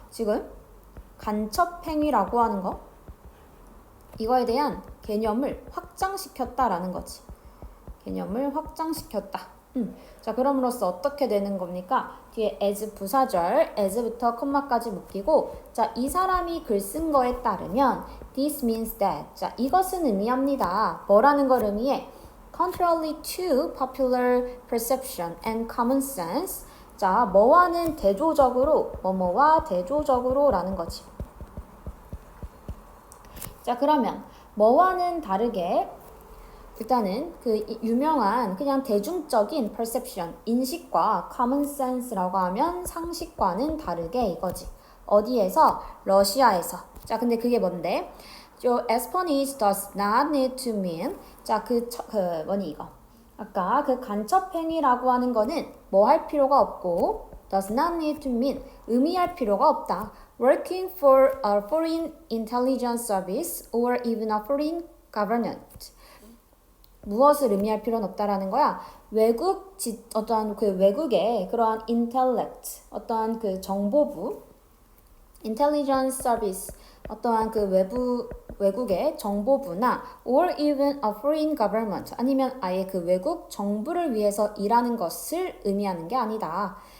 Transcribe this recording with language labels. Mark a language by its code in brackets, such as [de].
[ko] 지금 간첩행위라고 하는 거, 이거에 대한 개념을 확장시켰다라는 거지. 개념을 확장시켰다. 자, 그럼으로써 어떻게 되는 겁니까? 뒤에 as 부사절, as부터 콤마까지 묶이고, 자, 이 사람이 글 쓴 거에 따르면 [en] this means that, [ko] 자, 이것은 의미합니다. 뭐라는 걸 의미해? [en] Contrary to popular perception and common sense. [ko] 자, 뭐와는 대조적으로, 뭐뭐와 대조적으로 라는 거지. 자, 그러면 뭐와는 다르게 일단은 그 유명한 그냥 대중적인 perception, 인식과 common sense라고 하면 상식과는 다르게 이거지. 어디에서? 러시아에서. 자, 근데 그게 뭔데? [en] Espionage does not need to mean. [ko] 자, 뭐니 이거. 아까 그 간첩행위라고 하는 거는 뭐 할 필요가 없고 [en] does not need to mean [ko] 의미할 필요가 없다. [en] Working for a foreign intelligence service or even a foreign government. [ko] 무엇을 의미할 필요는 없다라는 거야. 어떤 그 외국의 그러한 intellect, 어떠한 그 정보부, intelligence service, 어떠한 그 외국의 정보부나 [en] or even a foreign government, [ko] 아니면 아예 그 외국 정부를 위해서 일하는 것을 의미하는 게 아니다.